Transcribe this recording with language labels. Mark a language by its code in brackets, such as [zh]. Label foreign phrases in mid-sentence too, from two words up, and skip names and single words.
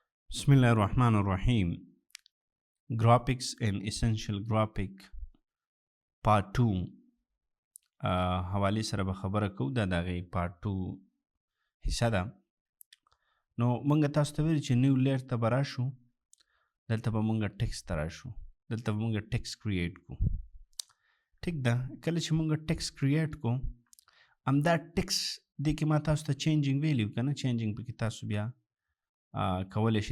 [ar] بسم الله الرحمن الرحيم. [en] Graphics and Essential Graphic Part 2 [ps] حوالی سره به خبره کو دا دغه پارت 2 حصہ ده. نو مونږ تاسو ته ویل چې [en] new layer [ps] ته به راشو، دلته به مونږ ټیکس ته راشو، دلته به مونږ [en] text create [ps] کو. ټیک ده، کله چې مونږ [en] text create [ps] کو همدا ټیکس دې کې ما تاسو ته [en] changing value [ps] که نه، چینجینګ پکې تاسو بیا کولی شي.